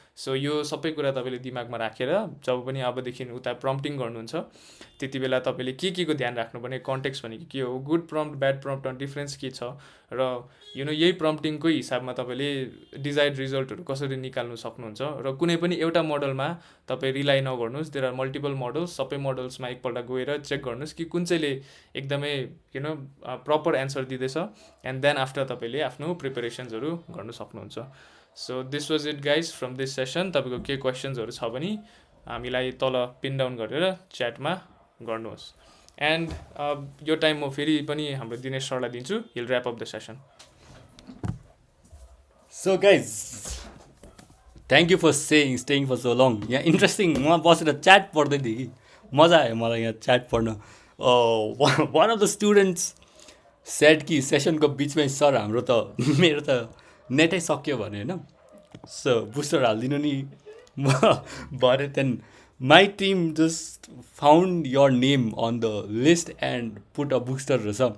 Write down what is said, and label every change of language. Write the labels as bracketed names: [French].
[Nepali] So यो सबै कुरा तपाईँले दिमागमा राखेर जब पनि अबदेखि उता प्रम्प्टिङ गर्नुहुन्छ त्यति बेला तपाईँले के को ध्यान राख्नुपर्ने, कन्टेक्स्ट भनेको के हो, गुड प्रम्प्ट ब्याड प्रम्प्टमा डिफ्रेन्स के छ, र यही प्रम्प्टिङकै हिसाबमा तपाईँले डिजायर्ड रिजल्टहरू कसरी निकाल्नु सक्नुहुन्छ. र कुनै पनि एउटा मोडलमा तपाईँ रिलाइ नगर्नुहोस्, [English] there are multiple models, [Nepali] सबै मोडल्समा एकपल्ट गएर चेक गर्नुहोस् कि कुन चाहिँले एकदमै प्रपर एन्सर दिँदैछ, [English] and then after [Nepali] तपाईँले आफ्नो प्रिपेरेसन्सहरू गर्नु सक्नुहुन्छ. [English] So this was it guys from this session. [Nepali] तपाईँको के क्वेसन्सहरू छ भने हामीलाई तल पिन डाउन गरेर च्याटमा गर्नुहोस्. एन्ड यो टाइम म फेरि पनि हाम्रो दिनेश सरलाई दिन्छु. [English] He'll wrap up the session. So guys, thank you for staying for so long. [Nepali] यहाँ इन्ट्रेस्टिङ, म बसेर च्याट पढ्दै थिएँ कि मजा आयो मलाई यहाँ च्याट पढ्न. [English] one of the students said [Nepali] कि सेसनको बिचमै सर हाम्रो त मेरो त नेटै सक्यो भने होइन, सो बुस्टर हालिदिनु नि. म भरे त्यहाँदेखि [English] My team just found your name on the list and put a booster रहेछ.